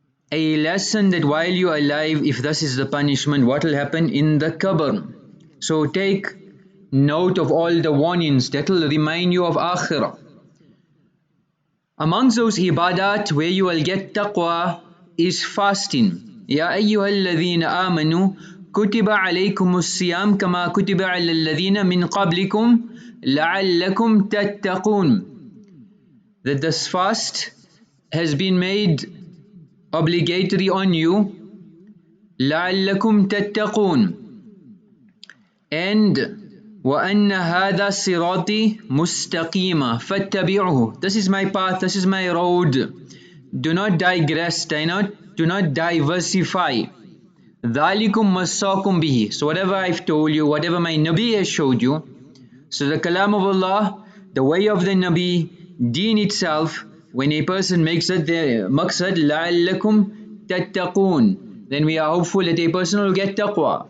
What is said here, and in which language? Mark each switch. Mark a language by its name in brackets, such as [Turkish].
[English] A lesson that while you are alive, if this is the punishment, what will happen in the qabr. So take note of all the warnings that will remind you of akhirah. Amongst those ibadat where you will get taqwa is fasting. [Arabic] يا أيها الذين آمنوا كتب عليكم الصيام كما كتب على الذين من قبلكم لعلكم تتقون. [English] That this fast has been made obligatory on you. [Arabic] لعلكم تتقون. [English] And [Arabic] وَأَنَّ هَذَا صِرَاطِي مُسْتَقِيمًا فَاتَّبِعُهُ. [English] This is my path, this is my road. Do not digress, do not diversify. [Arabic] ذَلِكُمْ وَصَّاكُمْ بِهِ. [English] So whatever I've told you, whatever my Nabi has showed you, so the Kalam of Allah, the way of the Nabi, deen itself, when a person makes it their maqsad, [Arabic] لَعَلَّكُمْ تَتَّقُونَ, [English] then we are hopeful that a person will get taqwa.